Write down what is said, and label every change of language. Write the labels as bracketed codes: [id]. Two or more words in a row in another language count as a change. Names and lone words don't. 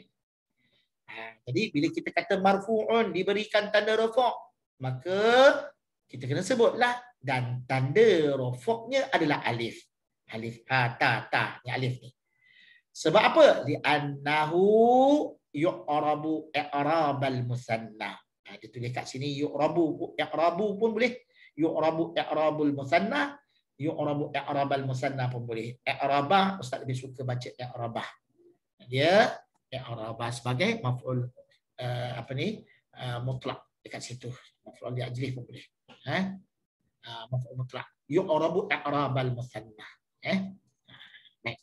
[ms] Jadi bila kita kata marfu'un diberikan tanda rafu', maka kita kena sebutlah dan tanda rafu'-nya adalah alif. Alif ta ni alif ni. Sebab apa? [ar] Li'annahu yu'rabu i'rabal musanna. [ms] Dia tulis kat sini yu'rabu pun boleh. [ar] Yu'rabu i'rabul musanna, yu'rabu i'rabal musanna [ms] pun boleh. I'rabah ustaz lebih suka baca i'rabah. Dia i'rabah sebagai [ar] maf'ul mutlak [ms] dekat situ. [ar] Maf'ul li ajlih [ms] pun boleh. [ar] Maf'ul mutlak. Yu'rabu i'rabal musanna. [ms] Baik.